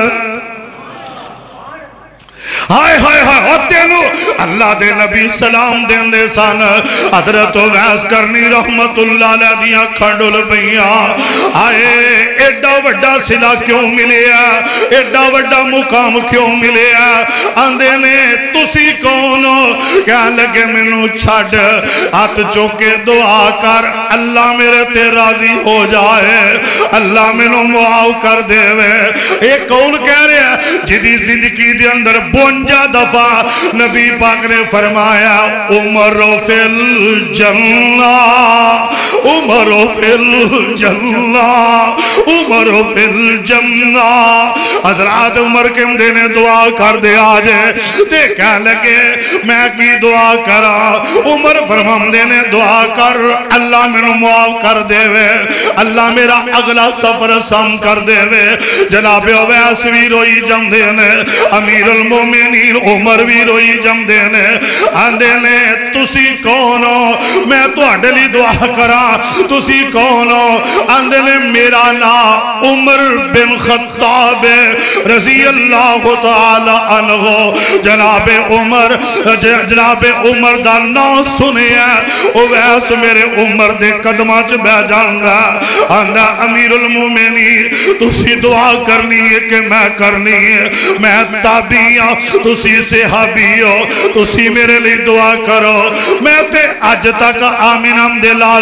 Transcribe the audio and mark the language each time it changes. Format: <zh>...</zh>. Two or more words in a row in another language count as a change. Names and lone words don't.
<pa>ہائے ہائے ہائے تینوں اللہ دے نبی سلام دیندے سن حضرت اویس قرنی</pa> <ar>رحمة الله عليه</ar> <pa>دی اکھاں ڈل پئیاں ہائے ایڈا وڈا صلہ کیوں ملیا ایڈا وڈا مقام کیوں ملیا آندے نے تسی کون ہو کہ لگے مینوں چھڈ ہتھ چک کے دعا کر اللہ میرے تے راضی ہو جائے اللہ مینوں معاف کر دیوے یہ کون کہہ رہا جیدی زندگی دے اندر 52 دفعہ نبی پاک نے فرمایا</pa> <ar>عمر في الجنة عمر في الجنة عمر في الجنة</ar> <pa>حضرت عمر کہندے نے دعا کر دے آج تے کہ لگے میں کی دعا کراں عمر فرماندے نے دعا کر اللہ مینوں معاف کر دیوے اللہ میرا اگلا سفر آسان کر دیوے جناب اویس بھی روئی جاندے نے امیرالمومنین عمر بھی روئی جاندے نے آندے نے تسی کون ہو میں تہاڈے لئی دعا کراں تسی کون ہو آندے نے میرا نام عمر بن خطاب</pa> <ar>رضي الله تعالى عنه</ar> <pa>جنابِ عمر دا نام سنیا اویس میرے عمر دے قدماں چ بہہ جاندا آندا امیرالمومنین تسی دعا کرنی ہے کہ میں کرنی ہے میں تابعی ہاں تسی صحابی ہو تسی میرے لئی دعا کرو میں تے اج تک آمنہ دے لال</pa>